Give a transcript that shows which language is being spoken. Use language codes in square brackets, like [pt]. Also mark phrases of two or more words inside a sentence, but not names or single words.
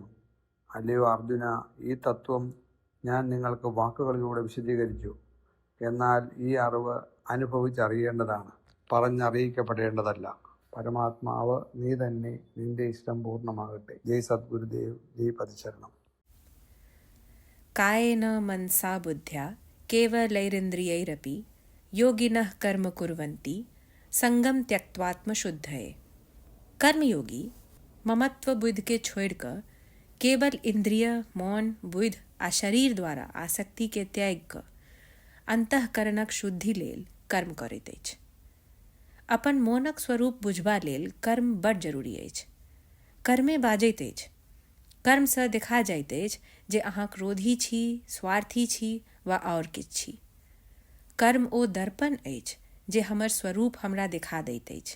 [ml] അല്ലയോ അർജുന, ഈ തത്വം ഞാൻ നിങ്ങൾക്ക് വാക്കുകളിലൂടെ വിശദീകരിച്ചു. എന്നാൽ ഈ അറിവ് അനുഭവിച്ചറിയേണ്ടതാണ്, പറഞ്ഞറിയിക്കപ്പെടേണ്ടതല്ല. പരമാത്മാവ് നീ തന്നെ, നിന്റെ ഇഷ്ടം പൂർണ്ണമാകട്ടെ. ജയ് സദ്ഗുരുദേവ്, ജയ് പതിശരണം. [sa] कायेन मनसा बुद्ध्या केवलैरिन्द्रियैरपि योगिनः कर्म कुर्वन्ति संगम त्यक्त्वात्मशुद्धये। [mai] कर्मयोगी ममत्व बुद्धि के छोड़कर केवल इंद्रिय, मौन, बुद्ध आ शरीर द्वारा आसक्ति के त्याग कर अंतःकरणक शुद्धि लेल कर्म करैत अछि। अपन मौनक स्वरूप बुझबा लेल कर्म बड़ जरूरी अछि। कर्मे बाजैत अछि। कर्म सँ देखा जाइत अछि जे अहाँ क्रोधी छी, स्वार्थी छी वा आओर किछु छी। कर्म ओ दर्पण अछि जे हमर स्वरूप हमरा देखा दैत अछि।